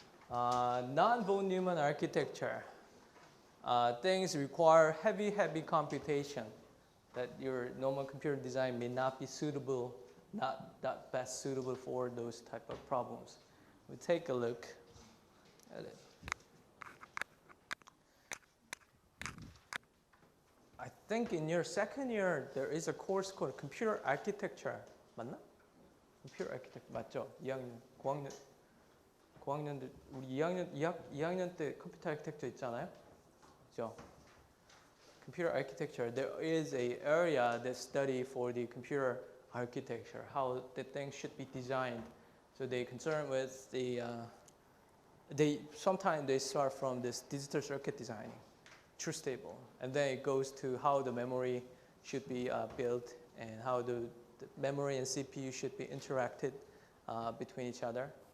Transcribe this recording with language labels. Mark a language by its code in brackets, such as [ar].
[en] Non-von Neumann architecture. Things require heavy computation that your normal computer design may not be suitable, not that best suitable for those type of problems. We take a look at it. I think in your second year there is a course called Computer Architecture. [ko] 맞나? Computer Architecture 맞죠? 2학년, 9학년들 우리 2학년 때 컴퓨터 아키텍처 있잖아요. 그죠? [en] Computer architecture, there is an area that study for the computer architecture, how the things should be designed. So they concern with the, sometimes they start from this digital circuit designing, truth table, and then it goes to how the memory should be built and how the memory and CPU should be interacted between each other.